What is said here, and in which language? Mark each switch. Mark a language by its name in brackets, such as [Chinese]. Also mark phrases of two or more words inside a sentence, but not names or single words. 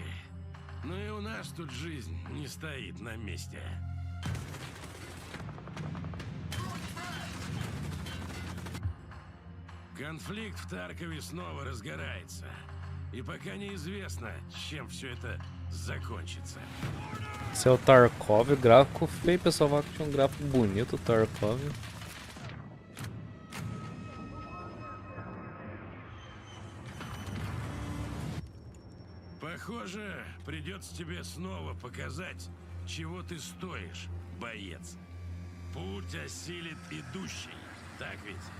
[Russian] Но и у нас тут жизнь не стоит на месте. Конфликт в Таркове снова разгорается. И пока неизвестно, чем все это закончится. [Portuguese] Esse é o Tarkov, gráfico feio, pessoal, vai que tinha um gráfico bonito, o Tarkov. [Russian] Похоже, придется тебе снова показать, чего ты стоишь, боец. Путь осилит идущий, так ведь?